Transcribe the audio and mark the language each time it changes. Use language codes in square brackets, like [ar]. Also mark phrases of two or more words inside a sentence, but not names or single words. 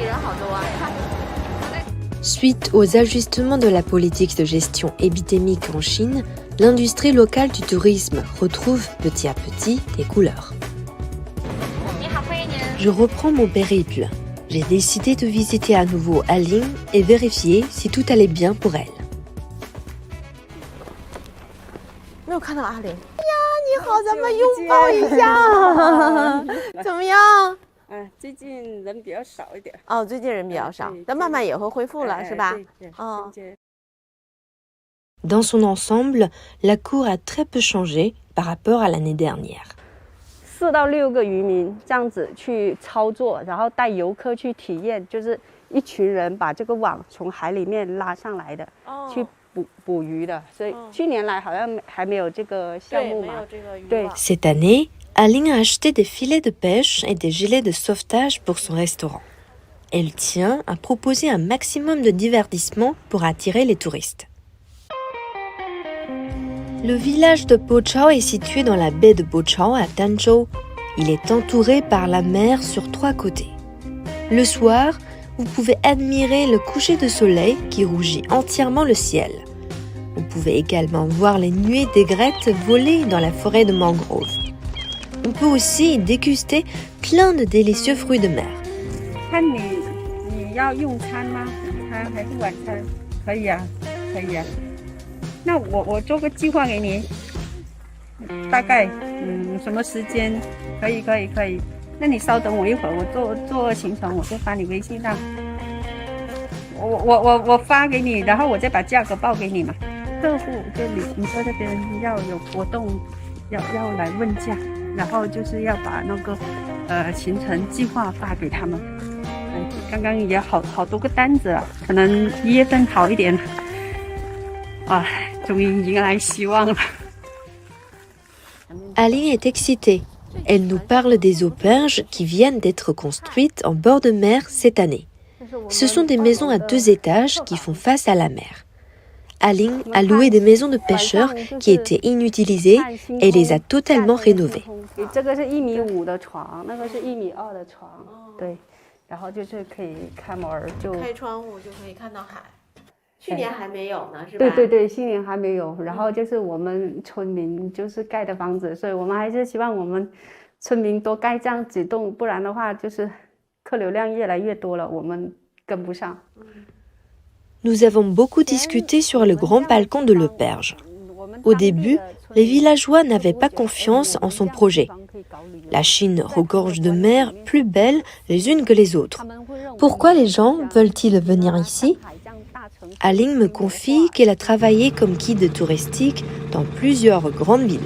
[fr] Suite aux ajustements de la politique de gestion épidémique en Chine, l'industrie locale du tourisme retrouve petit à petit des couleurs. Je reprends mon périple. J'ai décidé de visiter à nouveau Aling et vérifier si tout allait bien pour elle. [zh] 没有看到阿玲。哎呀，你好，咱们拥抱一下，怎么样？最近人比较少一点。哦，最近人比较少，但慢慢也会恢复了，是吧？哦。 [fr] Dans son ensemble, la cour a très peu changé par rapport à l'année dernière. [zh] 4 到6个渔民这样子去操作，然后带游客去体验，就是一群人把这个网从海里面拉上来的，去捕鱼的。所以去年来好像还没有这个项目嘛。对。 [fr] Cette année, Aling a acheté des filets de pêche et des gilets de sauvetage pour son restaurant. Elle tient à proposer un maximum de divertissement pour attirer les touristes. Le village de Boqiao est situé dans la baie de Boqiao à Tanzhou. Il est entouré par la mer sur 3 côtés. Le soir, vous pouvez admirer le coucher de soleil qui rougit entièrement le ciel. Vous pouvez également voir les nuées d'aigrettes voler dans la forêt de mangroves. On peut aussi déguster plein de délicieux fruits de mer. [zh] 看你要用餐吗？午餐还是晚餐？可以啊，可以啊。那我做个计划给你，大概什么时间？可以。那你稍等我一会儿，我做行程，我就发你微信上。我发给你，然后我再把价格报给你嘛。客户就你说这边要有活动，要来问价，然后就是要把那个行程计划发给他们。刚刚也好多个单子啊，可能1月份好一点。啊，终于迎来希望了。 [fr] Aling est excitée. Elle nous parle des auberges qui viennent d'être construites en bord de mer cette année. Ce sont des maisons à 2 étages qui font face à la mer. Aling a loué des maisons de pêcheurs qui étaient inutilisées et les a totalement rénovées. [zh] 这个是1.5米的床，那个是1.2米的床，对，然后就是可以开门就开窗户就可以看到海。去年还没有呢，是吧？对，去年还没有。然后就是我们村民就是盖的房子，所以我们还是希望我们村民多盖这样几栋，不然的话就是客流量越来越多了，我们跟不上。 [fr] Nous avons beaucoup discuté sur le grand balcon de l'auberge. Au début, les villageois n'avaient pas confiance en son projet. La Chine regorge de mers plus belles les unes que les autres. Pourquoi les gens veulent-ils venir ici? Aling me confie qu'elle a travaillé comme guide touristique dans plusieurs grandes villes.